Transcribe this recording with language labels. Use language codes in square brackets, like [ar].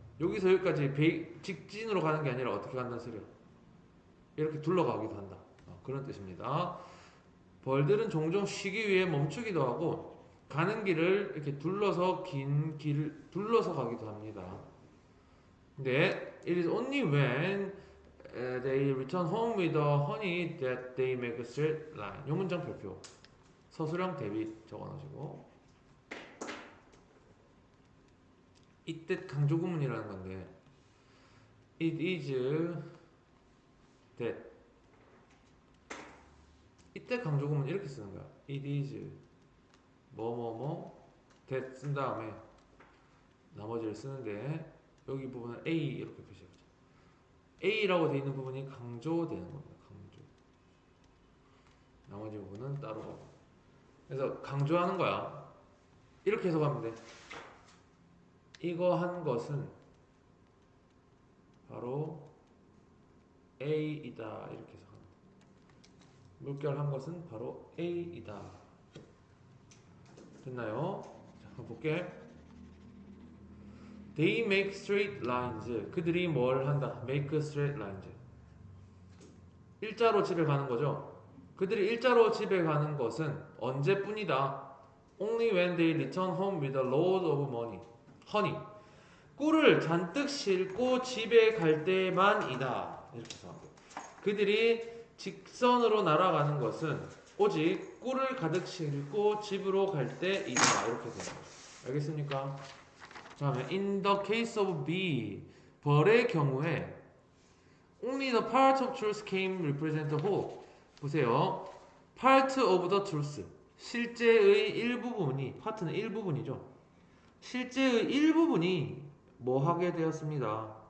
[ko] 여기서 여기까지 직진으로 가는 게 아니라 어떻게 간다는 소리야? 이렇게 둘러가기도 한다. 그런 뜻입니다. 벌들은 종종 쉬기 위해 멈추기도 하고 가는 길을 이렇게 둘러서 긴 길을 둘러서 가기도 합니다. 근데 [en] it is only when they return home with the honey that they make a straight line. [ko] 요 문장 별표. 서술형 대비 적어놓으시고. 이때 강조 구문이라는 건데 it is that. 이때 강조 구문 이렇게 쓰는 거야. it is 뭐뭐뭐 that 쓴 다음에 나머지를 쓰는데 여기 부분은 A 이렇게 표시해보자. A라고 되어 있는 부분이 강조되는 겁니다. 강조. 나머지 부분은 따로. 그래서 강조하는 거야. 이렇게 해석하면 돼. 이거 한 것은 바로 A이다. 이렇게 해석하면 돼. 물결한 것은 바로 A이다. 됐나요? 자, 한번 볼게. [en] They make straight lines. [ko] 그들이 뭘 한다? [en] Make straight lines. [ko] 일자로 집에 가는 거죠. 그들이 일자로 집에 가는 것은 언제뿐이다. [en] Only when they return home with a load of honey. [ko] 꿀을 잔뜩 싣고 집에 갈 때만이다. 이렇게 생각합니다. 그들이 직선으로 날아가는 것은 오직 꿀을 가득 싣고 집으로 갈 때이다. 이렇게 됩니다. 알겠습니까? 다음에 [en] in the case of B, [ko] 벌의 경우에 [en] only the part of truth came represent the whole. [ko] 보세요. [en] part of the truth. [ko] 실제의 일부분이, part는 일부분이죠. 실제의 일부분이 뭐 하게 되었습니다.